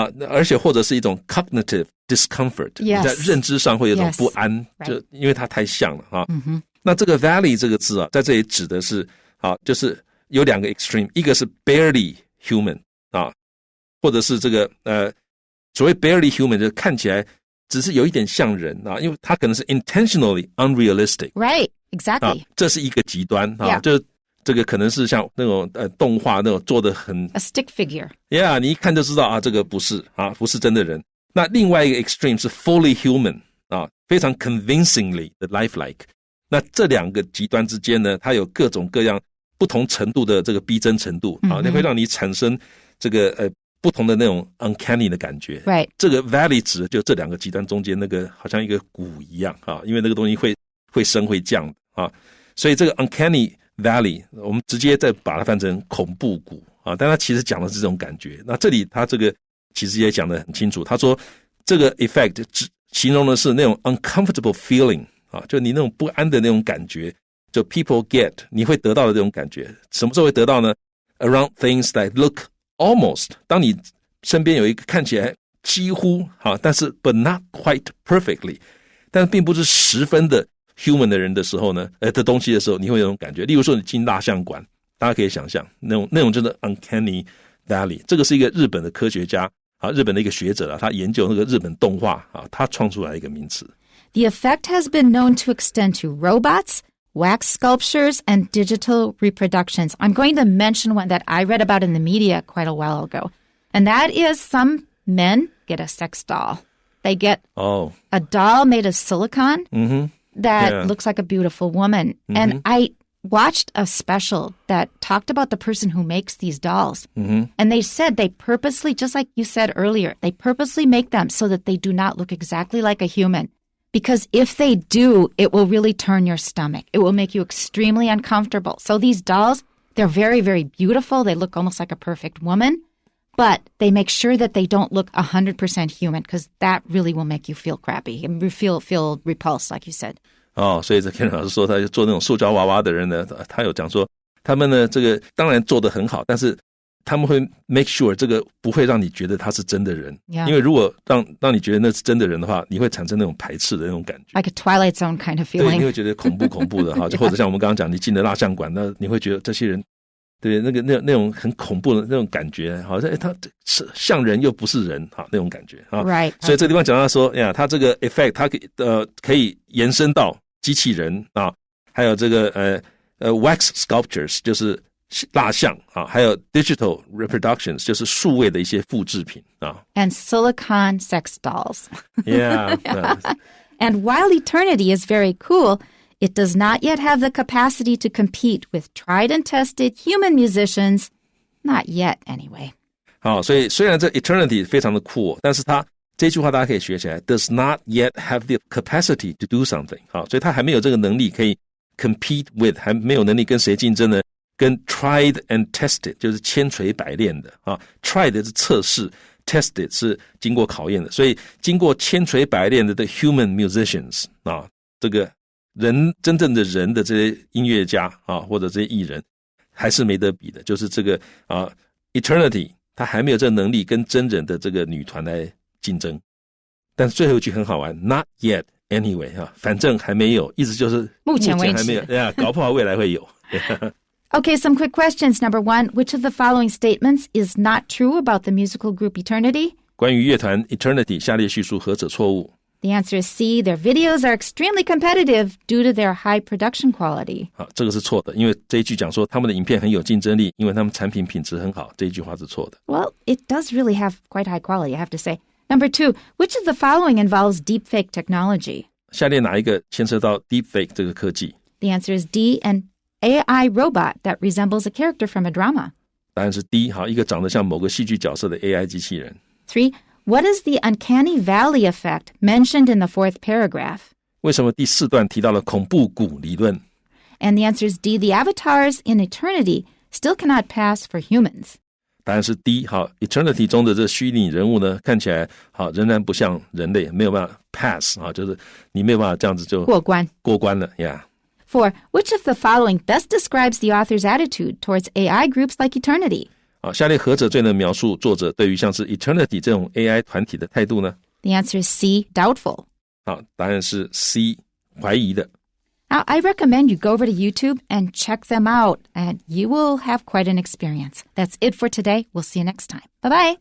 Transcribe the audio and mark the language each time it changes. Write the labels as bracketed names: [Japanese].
[Chinese] 而且或者是一种 [English] cognitive discomfort， [Chinese] 你在认知上会有一种不安，就因为它太像了那这个 valley 这个字在这里指的是就是有两个 extreme， 一个是 [English] barely human [Chinese] 或者是这个所谓 barely human 就是看起来只是有一点像人因为它可能是 [English] intentionally unrealistic. Right, exactly. [Chinese] 这是一个极端就是这个可能是像那种动画那种做的很 [English] a stick figure. [Chinese] Yeah, 你一看就知道这个不是真的人。那另外一个 extreme 是 [English] fully human [Chinese] 非常 convincingly 的 lifelike。那这两个极端之间呢，它有各种各样不同程度的这个逼真程度那会让你产生这个不同的那种 uncanny 的感觉。 [English] Right. [Chinese] 这个 valley 指的就这两个极端中间那个好像一个谷一样因为那个东西会升会降所以这个 uncanny valley 我们直接再把它翻成恐怖谷但它其实讲的是这种感觉。那这里它这个其实也讲得很清楚，他说这个 effect 形容的是那种 [English] uncomfortable feeling [Chinese] 就你那种不安的那种感觉，就 [English] people get [Chinese] 你会得到的这种感觉。什么时候会得到呢？ [English] Around things that look almost， [Chinese] 当你身边有一个看起来几乎但是 [English] but not quite perfectly， [Chinese] 但并不是十分的 human 的人的时候呢的东西的时候，你会有种感觉。例如说你进蜡像馆，大家可以想象那种真的 uncanny valley。这个是一个日本的科学家日本的一个学者他研究那个日本动画他创出来一个名词。 [English] The effect has been known to extend to robots, wax sculptures, and digital reproductions. I'm going to mention one that I read about in the media quite a while ago, and that is some men get a sex doll. They get a doll made of silicone that looks like a beautiful woman. And I watched a special that talked about the person who makes these dolls. And they said they purposely, just like you said earlier, they purposely make them so that they do not look exactly like a human. Because if they do, it will really turn your stomach. It will make you extremely uncomfortable. So these dolls, they're very, very beautiful. They look almost like a perfect woman. But they make sure that they don't look 100% human, because that really will make you feel crappy and feel repulsed, like you said. [Chinese] 所以这 Ken 老师说他做那种塑胶娃娃的人呢，他有讲说他们呢这个当然做得很好，但是他们会 [English] make sure [Chinese] 这个不会让你觉得他是真的人，因为如果让你觉得那是真的人的话，你会产生那种排斥的那种感觉， [English] like a Twilight Zone kind of feeling. [Chinese] 对，你会觉得恐怖的就或者像我们刚刚讲，你进了蜡像馆，那你会觉得这些人对那种很恐怖的那种感觉，好像他是像人又不是人那种感觉 [English] Right. [Chinese] 所以这个地方讲到说呀，他这个 effect 它可以延伸到机器人还有这个 [English] wax sculptures [Chinese] 就是蜡像还有 [English] digital reproductions [Chinese] 就是数位的一些复制品 [English] And silicone sex dolls. Yeah. And while eternity is very cool, it does not yet have the capacity to compete with tried and tested human musicians. Not yet, anyway. [Chinese] 好，所以虽然这 eternity 非常的酷，但是它这句话大家可以学起来 [English] does not yet have the capacity to do something。 [Chinese] 好，所以它还没有这个能力可以 [English] compete with， [Chinese] 还没有能力跟谁竞争呢？跟 [English] tried and tested [Chinese] 就是千锤百炼的啊 ，tried 是测试 ，tested 是经过考验的，所以经过千锤百炼的 [English] human musicians [Chinese] 啊，这个人真正的人的这些音乐家啊，或者这些艺人，还是没得比的，就是这个啊 eternity， 他还没有这个能力跟真人的这个女团来竞争。但是最后一句很好玩 ， [English] not yet anyway [Chinese] 哈，反正还没有，意思就是目前为止还没有，搞不好未来会有。 [English] Okay, some quick questions. Number one, which of the following statements is not true about the musical group Eternity? [Chinese] 关于乐团 Eternity 下列叙述何者错误？ [English] The answer is C. Their videos are extremely competitive due to their high production quality. [Chinese] 好，这个是错的，因为这一句讲说他们的影片很有竞争力，因为他们产品品质很好，这一句话是错的。 [English] Well, it does really have quite high quality, I have to say. Number two, which of the following involves deepfake technology? [Chinese] 下列哪一个牵涉到 deepfake 这个科技？ [English] The answer is D. An AI robot that resembles a character from a drama. [Chinese] 答案是 D， 好，一个长得像某个戏剧角色的 AI 机器人。 [English] 3. What is the uncanny valley effect mentioned in the fourth paragraph? [Chinese] 为什么第4段提到了恐怖谷理论？ [English] And the answer is D. The avatars in Eternity still cannot pass for humans. [Chinese] 答案是 D， 好 ，Eternity 中的这虚拟人物呢，看起来好仍然不像人类，没有办法 pass 啊，就是你没有办法这样子就过关了呀。 [English] 4. Which of the following best describes the author's attitude towards AI groups like Eternity? [Chinese] 好，下列何者最能描述作者对于像是 Eternity 这种 AI 团体的态度呢？ [English] The answer is C. Doubtful. [Chinese] 好，答案是 C， 怀疑的。 [English] Now, I recommend you go over to YouTube and check them out, and you will have quite an experience. That's it for today. We'll see you next time. Bye-bye.